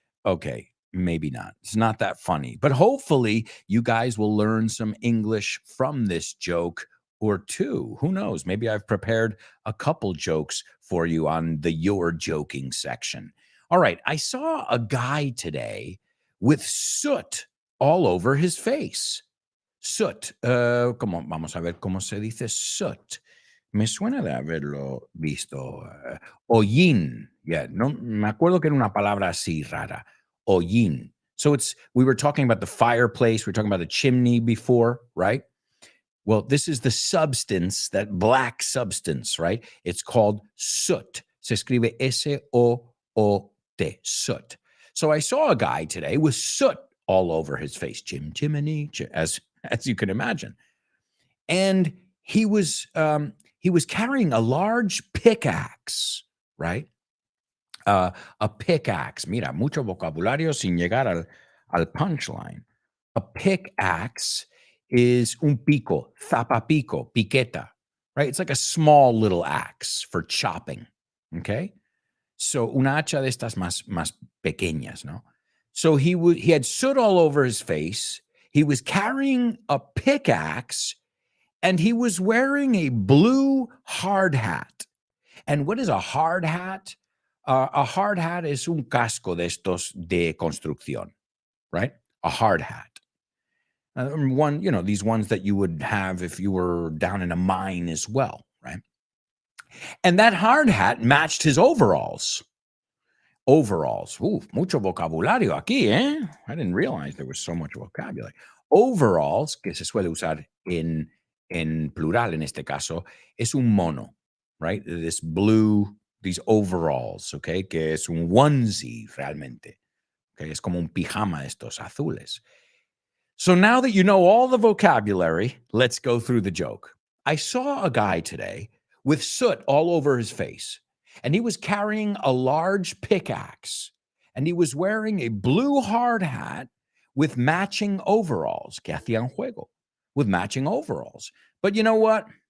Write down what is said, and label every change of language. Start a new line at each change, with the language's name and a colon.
English: Okay, maybe not. It's not that funny. But hopefully you guys will learn some English from this joke or two. Who knows? Maybe I've prepared a couple jokes for you on the You're Joking section. All right, I saw a guy today with soot all over his face. Soot.
Spanish: Vamos a ver cómo se dice soot. Me suena de haberlo visto. Hollín. Yeah, no, me acuerdo que era una palabra así rara. Hollín.
English: So we were talking about the fireplace. We were talking about the chimney before, right? Well, this is the substance, that black substance, right? It's called soot.
Spanish: Se escribe
English: S-O-O-T, soot. So I saw a guy today with soot all over his face, chimney, as you can imagine. And he was carrying a large pickaxe, right? A pickaxe.
Spanish: Mira, mucho vocabulario sin llegar al punchline.
English: A pickaxe is
Spanish: un pico, zapapico, piqueta,
English: right? It's like a small little axe for chopping, okay?
Spanish: So una hacha de estas más pequeñas, ¿no?
English: So he had soot all over his face. He was carrying a pickaxe, And he was wearing a blue hard hat. And what is a hard hat? A hard hat
Spanish: es un casco de estos de construcción, right?
English: A hard hat. These ones that you would have if you were down in a mine as well, right? And that hard hat matched his overalls. Overalls.
Spanish: Ooh, mucho vocabulario aquí, eh?
English: I didn't realize there was so much vocabulary.
Spanish: Overalls, que se suele usar en plural en este caso, es un mono, right?
English: This blue, these overalls, okay?
Spanish: Que es un onesie realmente. Okay? Es como un pijama estos azules.
English: So now that you know all the vocabulary, let's go through the joke. I saw a guy today with soot all over his face, and he was carrying a large pickaxe, and he was wearing a blue hard hat with matching overalls,
Spanish: que hacían juego,
English: with matching overalls. But you know what?